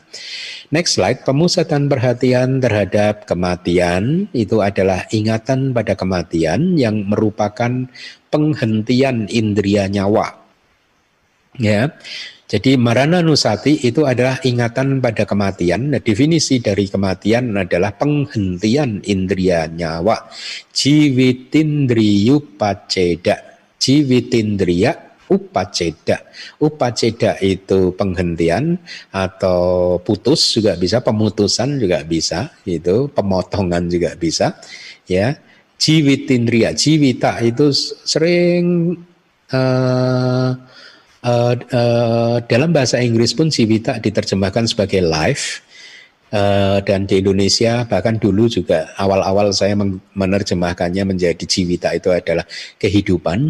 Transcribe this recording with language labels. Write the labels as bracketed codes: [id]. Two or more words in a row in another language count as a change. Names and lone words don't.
[en] Next slide, [id] pemusatan perhatian terhadap kematian itu adalah ingatan pada kematian yang merupakan penghentian indria nyawa. Ya. Jadi Marananusati itu adalah ingatan pada kematian. Nah, definisi dari kematian adalah penghentian indria nyawa. [pi] Jiwitindriyu paceda. Jiwitindriya upaceda. [id] Upaceda itu penghentian atau putus juga bisa, pemutusan juga bisa, itu pemotongan juga bisa. Ya, jiwitindriya, jiwita itu sering dalam bahasa Inggris pun jiwita diterjemahkan sebagai life, dan di Indonesia bahkan dulu juga awal-awal saya menerjemahkannya menjadi jiwita itu adalah kehidupan.